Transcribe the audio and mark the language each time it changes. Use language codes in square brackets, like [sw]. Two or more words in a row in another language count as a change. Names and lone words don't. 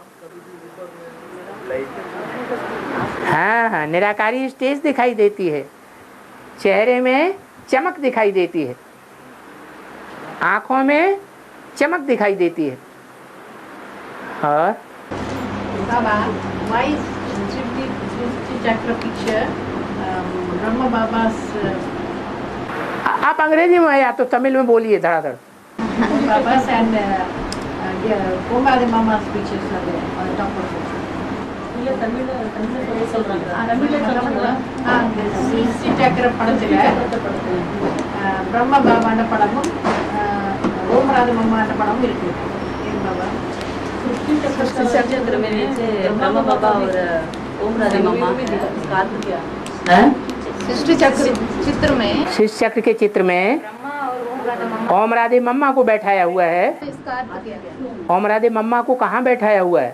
[hi] हाँ, निराकारी स्टेज दिखाई देती है, चेहरे में चमक दिखाई देती है, आंखों में चमक दिखाई देती है। और [en] Baba, why is Srishti Chakra picture Brahma Baba's [hi] आप अंग्रेजी में या तो तमिल में बोलिए धड़ाधड़। [en] Baba's and Kumari Mama's pictures are there on the top of it. [ta] Srishti Chakra படத்துல பிரம்ம பாபான படமும் ஓமராத மம்மான படமும் இருக்கு. ஏன் பாபா? [hi] चक्र में ब्रह्मा बाबा और ओम राधे मम्मा सृष्टि चक्र चित्र में शिष्य चक्र के चित्र में ओम राधे मम्मा को बैठाया हुआ है। ओम राधे मम्मा को कहाँ बैठाया हुआ है?